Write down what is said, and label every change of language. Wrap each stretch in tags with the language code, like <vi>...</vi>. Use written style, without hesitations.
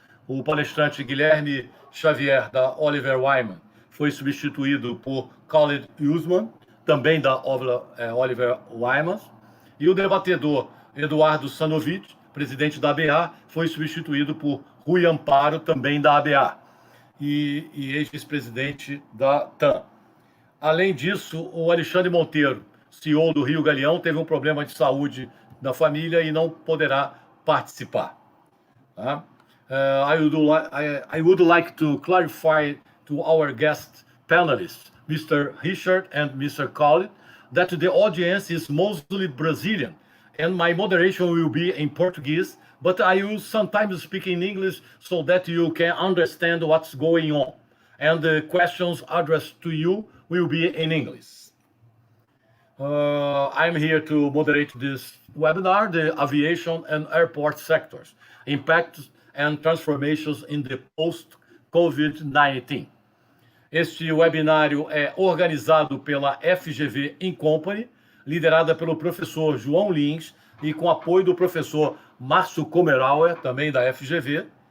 <pt>O palestrante Guilherme Xavier, da Oliver Wyman, foi substituído por Khalid Usman, também da Oliver Wyman, e o debatedor Eduardo Sanovic, presidente da ABA, foi substituído por Rui Amparo, também da ABA, e ex-vice-presidente da TAM. Além disso, o Alexandre Monteiro, CEO do Rio Galeão, teve um problema de saúde da família e não poderá participar. Tá?</pt> <en>I would like to clarify to our guest panelists, Mr. Richard and Mr. Khalid, that the audience is mostly Brazilian, and my moderation will be in Portuguese, but I will sometimes speak in English so that you can understand what's going on. And the questions addressed to you will be in English. I'm here to moderate this webinar, the aviation and airport sectors, impacts and transformations in the post-COVID-19.</en> <pt>Este webinário é organizado pela FGV In Company, liderada pelo professor João Lins e com apoio do professor Márcio Komerauer, também da FGV,</pt>